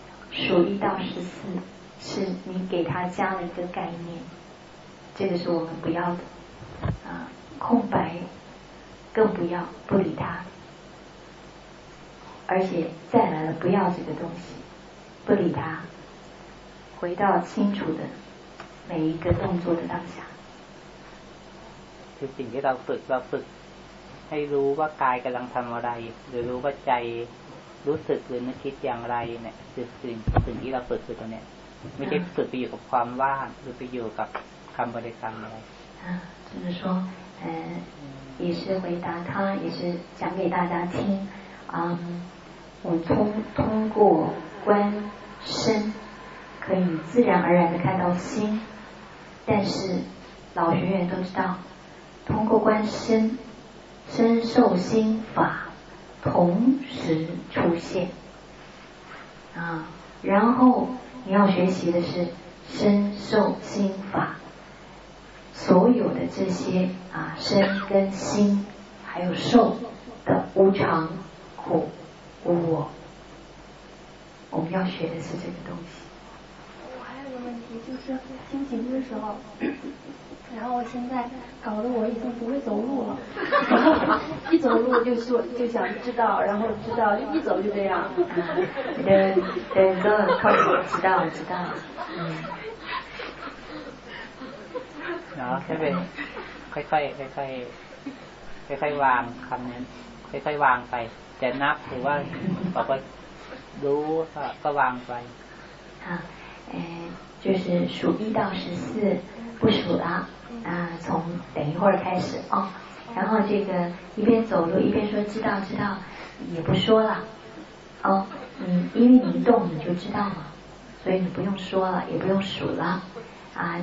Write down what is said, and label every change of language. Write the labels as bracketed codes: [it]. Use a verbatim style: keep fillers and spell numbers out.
[zh] 数一到十四是你给它加了一个概念，这个是我们不要的啊，空白更不要，不理它，而且再来了不要这个东西，不理它。回到清楚的每一个动作的当下 [th] คือสิ่งที่เราฝึกเราฝึกให้รู้ว่ากายกำลังทำอะไรหรือรู้ว่าใจรู้สึกหรือนึกคิดอย่างไรเนี่ยคือสิ่งสิ่งที่เราฝึกคือตรงนี้ไม่ใช่ฝึกไปอยู่กับความว่างหรือไปอยู่กับคำบริกรรมอะไร [zh] 啊就是说呃也是回答他也是讲给大家听嗯我通通过观身可以自然而然的看到心，但是老学员都知道，通过观身，身受心法同时出现，啊，然后你要学习的是身受心法，所有的这些啊身跟心还有受的无常、苦、无我，我们要学的是这个东西。我问题，就是听琴的时候，然后我现在搞得我已经不会走路了，然后一走路就说就想知道，然后知道一走就这样。对对，都很痛苦，知道知道。嗯。然后这边 [th] ค่อยๆค่อยๆค่อยๆวางคำนั้นค่อยๆวางไปแต่นับถือว่าเราก็รู้ก็วางไป [zh] 啊，呃，就是数一到十四，不数了啊、呃，从等一会儿开始哦。然后这个一边走路一边说知道知道，也不说了哦，嗯，因为你一动你就知道嘛，所以你不用说了，也不用数了啊。